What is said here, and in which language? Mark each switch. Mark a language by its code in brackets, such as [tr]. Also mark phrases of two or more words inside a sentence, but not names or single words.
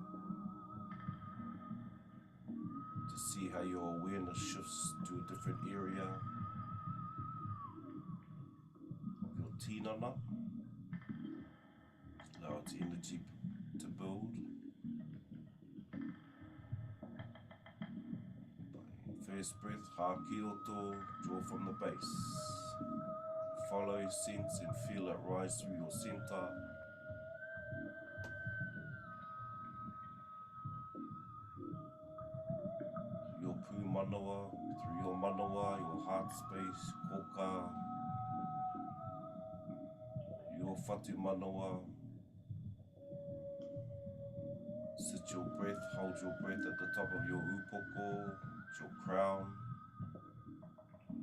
[en] To see how your awareness shifts to a different area of your tinana. Allow its energy to build. First breath, [mi] hā ki roto, [en] draw from the base. Follow, sense and feel it rise through your center. [mi] Your pū manawa, [en] through your manawa, your heart space, koka. [mi] Your whatu manawa. [en] Sit your breath, hold your breath at the top of your upoko, your crown.